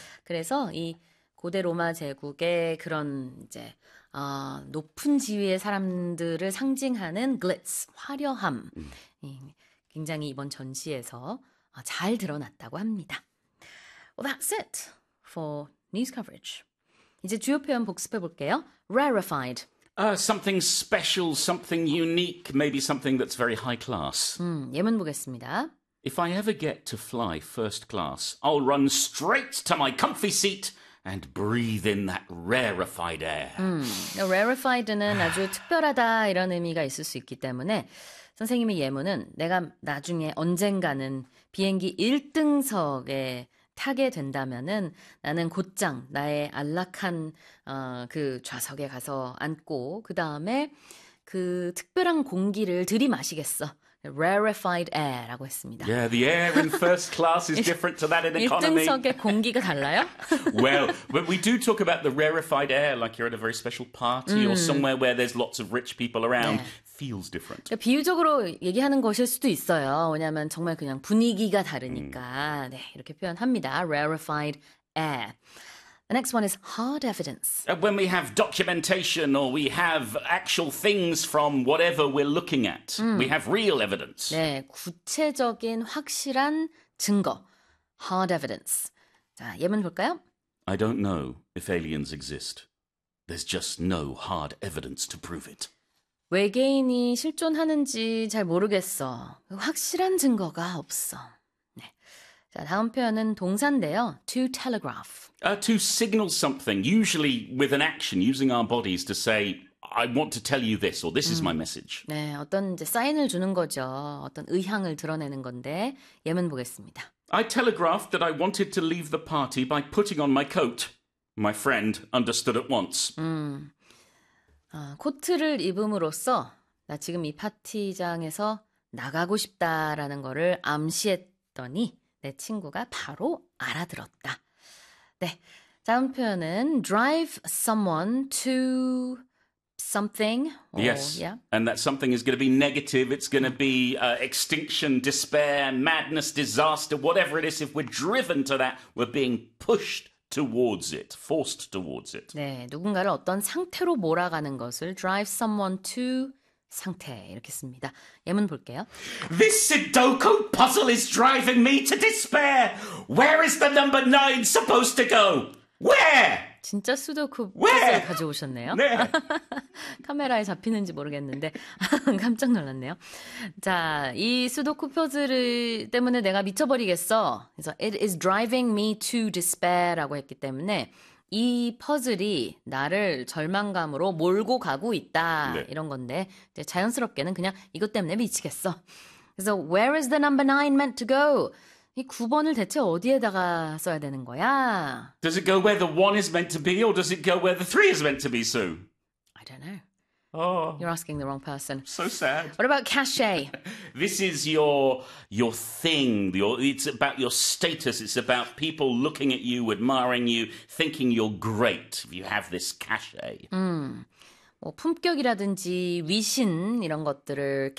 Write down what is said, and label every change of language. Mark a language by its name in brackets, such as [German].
[Korean] 그래서 이 고대 로마 제국의 그런 이제 높은 지위의 사람들을 상징하는 glitz, 화려함. 굉장히 이번 전시에서 잘 드러났다고 합니다. [English] Well, that's it for news coverage. [Korean] 이제 주요 표현 복습해 볼게요. [English] Rarified. Something special, something unique, maybe something that's very high class. [Korean] 예문 보겠습니다. [English] If I ever get to fly first class, I'll run straight to my comfy seat and breathe in that rarefied air. [Korean] Rarefied는 아주 특별하다 이런 의미가 있을 수 있기 때문에 선생님의 예문은 내가 나중에 언젠가는 비행기 1등석에 타게 된다면은 나는 곧장 나의 안락한 그 좌석에 가서 앉고 그 다음에 그 특별한 공기를 들이마시겠어. [English] Rarified air [Korean] 라고 했습니다. [English] Yeah, the air in first class is different to that in economy. [Korean] 1등석의 공기가 달라요? [English] Well, but we do talk about the rarefied air, like you're at a very special party or somewhere where there's lots of rich people around. Yeah. Feels different. [Korean] 그러니까 비유적으로 얘기하는 것일 수도 있어요. 왜냐하면 정말 그냥 분위기가 다르니까 네, 이렇게 표현합니다. Rarified air. [English] The next one is hard evidence. When we have documentation or we have actual things from whatever we're looking at, we have real evidence. [Korean] 네, 구체적인 확실한 증거. [English] Hard evidence. [Korean] 자, 예문 볼까요? [English] I don't know if aliens exist. There's just no hard evidence to prove it. [Korean] 외계인이 실존하는지 잘 모르겠어. 확실한 증거가 없어. 네. 자, 다음 표현은 동사인데요. [English] To telegraph. To signal something, usually with an action, using our bodies to say, I want to tell you this, or this is my message. [Korean] 네, 어떤 이제 사인을 주는 거죠. 어떤 의향을 드러내는 건데, 예문 보겠습니다. [English] I telegraphed that I wanted to leave the party by putting on my coat. My friend understood at once. [Korean] 코트를 입음으로써 나 지금 이 파티장에서 나가고 싶다라는 거를 암시했더니 내 친구가 바로 알아들었다. 네, 다음 표현은 [English] drive someone to something. Or, and that something is going to be negative. It's going to be extinction, despair, madness, disaster, whatever it is. If we're driven to that, we're being pushed towards it, forced towards it. [Korean] 네, 누군가를 어떤 상태로 몰아가는 것을 [English] drive someone to [Korean] 상태 이렇게 씁니다. 예문 볼게요. [English] This Sudoku puzzle is driving me to despair. Where is the number 9 supposed to go? Where? [Korean] 진짜 수도쿠 퍼즐 가져오셨네요. 네. 카메라에 잡히는지 모르겠는데 깜짝 놀랐네요. 자, 이 수도쿠 퍼즐 때문에 내가 미쳐버리겠어. 그래서 [English] It is driving me to despair [Korean] 라고 했기 때문에 이 퍼즐이 나를 절망감으로 몰고 가고 있다. 네. 이런 건데 이제 자연스럽게는 그냥 이것 때문에 미치겠어. 그래서 [English] Where is the number 9 meant to go? [Korean] 이 9번을 대체 어디에다가 써야 되는 거야? [English] Does it go where the 1 is meant to be or does it go where the 3 is meant to be, Sue? I don't know. Oh. You're asking the wrong person. So sad. What about cachet? This is your thing. It's about your status. It's about people looking at you, admiring you, thinking you're great if you have this cachet. [Korean] 뭐 품격이라든지 위신 이런 것들을 cachet라고 합니다. 마지막 T는 발음하지 않아요. 자, 예문 볼까요?